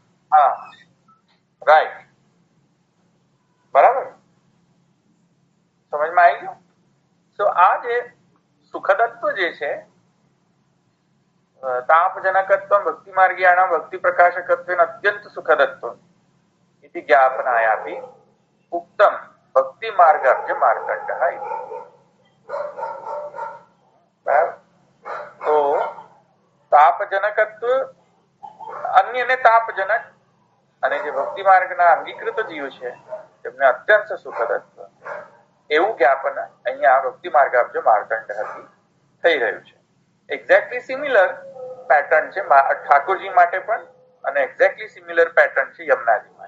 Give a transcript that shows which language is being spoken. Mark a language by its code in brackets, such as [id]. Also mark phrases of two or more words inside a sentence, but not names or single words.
[gu] હા, રાઈટ, બરાબર, સમજમાં આવી ગયું? તો આ જે સુખદત્વ જે છે, [sa] તાપજનકત્વ ભક્તિ માર્ગીયાણામ ભક્તિ પ્રકાશકત્વ અત્યંત સુખદત્વ इति ज्ञापनायापि उक्तम भक्ति मार्गार्थ मार्कंडः इति. [gu] तो तापजनकत्व અન્યને તાપજનક અને જે ભક્તિ માર્ગના અંગીકૃત જીવ છે તેમને અત્યંત સુખદત્વ એવું જ્ઞાપન અહીંયા ભક્તિ માર્ગાર્થ માર્કંડથી થઈ રહ્યું છે. [en] exactly similar pattern [gu] છે ઠાકોરજી માટે પણ અને [en] exactly similar pattern [gu] છે યમુનાજી માટે.